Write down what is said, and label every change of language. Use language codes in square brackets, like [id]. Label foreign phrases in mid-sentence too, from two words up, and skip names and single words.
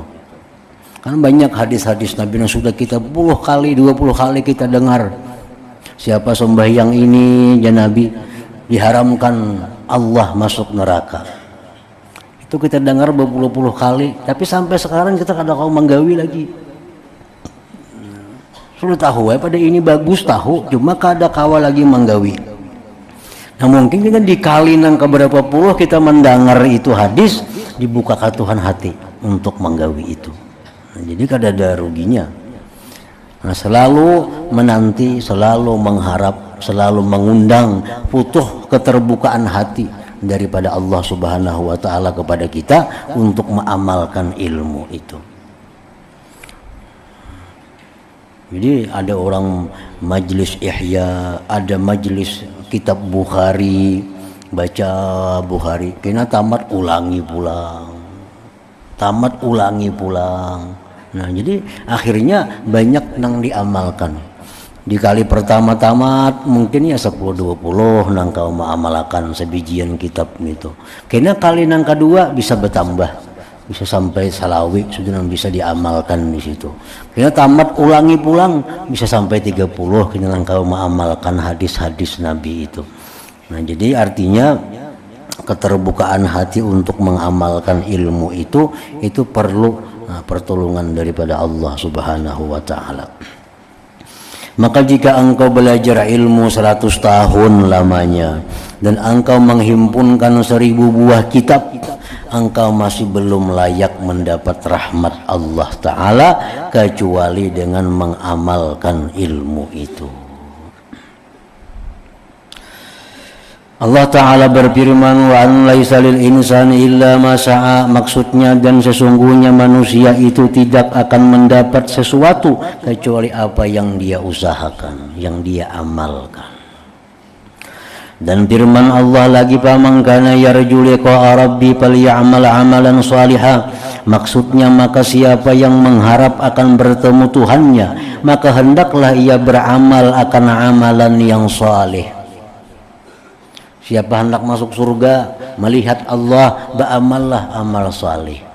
[bjn] Kan banyak hadis-hadis Nabi yang sudah kita 10 kali, 20 kali kita dengar. Siapa sembahyang ini, ya Nabi, diharamkan Allah masuk neraka. Itu kita dengar berpuluh-puluh kali, tapi sampai sekarang kita kada kau menggawi lagi. Sudah tahu pada ini bagus tahu, cuma kada kawa lagi menggawi. Nah, mungkin kita dikali nang keberapa puluh kita mendengar itu hadis, dibukakan Tuhan hati untuk menggawi itu. Nah, jadi kada ada ruginya. Nah, selalu menanti, selalu mengharap, selalu mengundang futuh keterbukaan hati daripada Allah [ar] سبحانه وتعالى [bjn] kepada kita untuk mengamalkan ilmu itu. Jadi ada orang majelis Ihya, ada majelis kitab Bukhari, baca Bukhari, kena tamat ulangi pulang, tamat ulangi pulang. Nah, jadi akhirnya banyak nang diamalkan. Di kali pertama tamat mungkin ya 10-20 nang kau mengamalkan sebijian kitab itu. Kena kali nang kedua bisa bertambah, bisa sampai salawi sudah nang bisa diamalkan di situ. Kena tamat ulangi pulang bisa sampai 30 kena nang kau mengamalkan hadis-hadis Nabi itu. Nah, jadi artinya keterbukaan hati untuk mengamalkan ilmu itu perlu pertolongan daripada Allah [ar] سبحانه وتعالى. [bjn] Maka jika engkau belajar ilmu 100 tahun lamanya dan engkau menghimpunkan 1000 buah kitab, engkau masih belum layak mendapat rahmat Allah Ta'ala kecuali dengan mengamalkan ilmu itu. Allah Ta'ala berfirman, [ar] وأن ليس للإنسان إلا ما سعى, [bjn] maksudnya dan sesungguhnya manusia itu tidak akan mendapat sesuatu kecuali apa yang dia usahakan, yang dia amalkan. Dan firman Allah lagi, [ar] فمن كان يرجو لقاء ربه فليعمل عملا صالحا, [bjn] maksudnya maka siapa yang mengharap akan bertemu Tuhannya maka hendaklah ia beramal akan amalan yang saleh. Siapa hendak masuk surga melihat Allah, beramallah amal saleh.